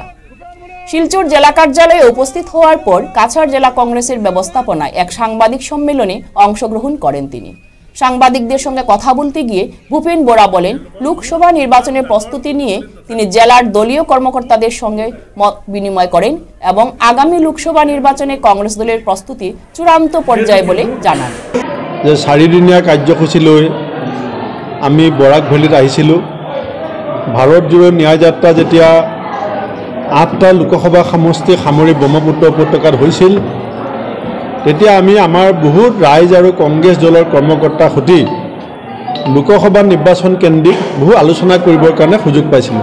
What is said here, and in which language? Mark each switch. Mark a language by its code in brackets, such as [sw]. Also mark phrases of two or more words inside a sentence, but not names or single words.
[bn] শিলচর জেলা কার্যালয়ে উপস্থিত হওয়ার পর কাছাড় জেলা কংগ্রেসের ব্যবস্থাপনায় এক সাংবাদিক সম্মেলনে অংশগ্রহণ করেন তিনি। সাংবাদিকদের সঙ্গে কথা বলতে গিয়ে ভূপেন বোরা বলেন, লোকসভা নির্বাচনের প্রস্তুতি নিয়ে তিনি জেলার দলীয় কর্মকর্তাদের সঙ্গে মত বিনিময় করেন এবং আগামী লোকসভা নির্বাচনে কংগ্রেস দলের প্রস্তুতি চূড়ান্ত পর্যায়ে বলে জানান। [as] যে 4দিনীয়া কাৰ্যসূচী লৈ আমি বৰাক ভেলীত আহিছিলোঁ। ভাৰত জোড়ো ন্যায় যাত্ৰা যেতিয়া 8টা লোকসভা সমষ্টি সামৰি ব্ৰহ্মপুত্ৰ উপত্যকাত হৈছিল, তেতিয়া আমি আমাৰ বহুত ৰাইজ আৰু কংগ্ৰেছ দলৰ কৰ্মকৰ্তাৰ সৈতে লোকসভা নিৰ্বাচন কেন্দ্ৰিক বহু আলোচনা কৰিবৰ কাৰণে সুযোগ পাইছিলোঁ।